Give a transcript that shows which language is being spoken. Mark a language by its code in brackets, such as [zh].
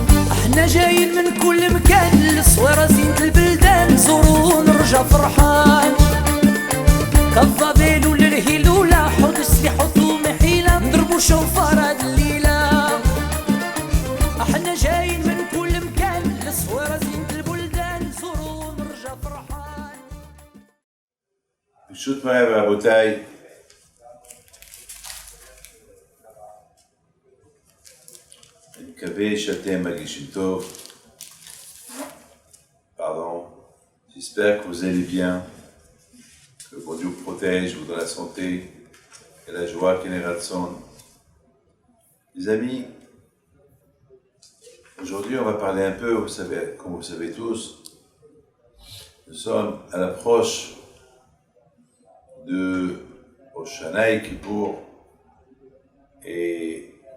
[ar] احنا جايين من كل مكان، الصويرة زينة البلدان، نزورو ونرجع فرحان. كالظبيل وللهيلولة، حوض السلاح وثوم حيلة، نضربو شوفار هاد الليلة. احنا جايين من كل مكان، الصويرة زينة البلدان، نزورو ونرجع فرحان. [he] פשוט מהר רבותיי, אני מקווה שאתם מרגישים טוב. [fr] Pardon. J'espère que vous allez bien, que bon Dieu vous protège, vous donne la santé et la joie qui est ratson. Les amis, aujourd'hui on va parler un peu, vous savez, comme vous savez tous, nous sommes à l'approche de Hoshana et Kippour et